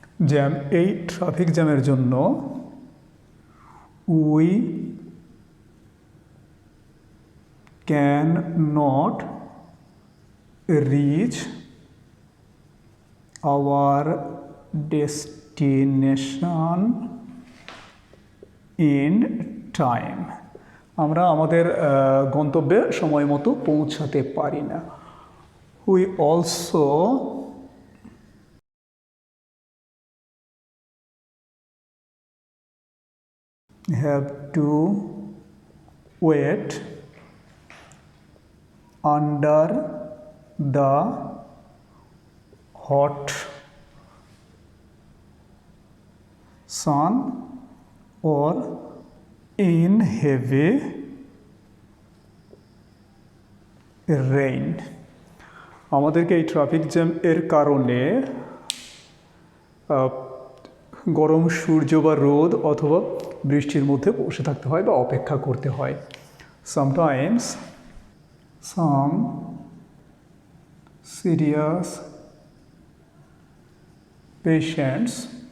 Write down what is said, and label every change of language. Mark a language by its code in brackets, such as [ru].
[en] jam, [bn] এই traffic জ্যামের জন্য [en] We can not reach our destination in time. [bn] আমরা আমাদের গন্তব্যে সময় মতো পৌঁছাতে পারি না। [en] We also have to wait under the hot sun or in heavy rain। [bn] আমাদেরকে এই ট্রাফিক জ্যাম এর কারণে গরম সূর্য বা রোদ অথবা বৃষ্টির মধ্যে বসে থাকতে হয় বা অপেক্ষা করতে হয়। [en] sometimes some serious patients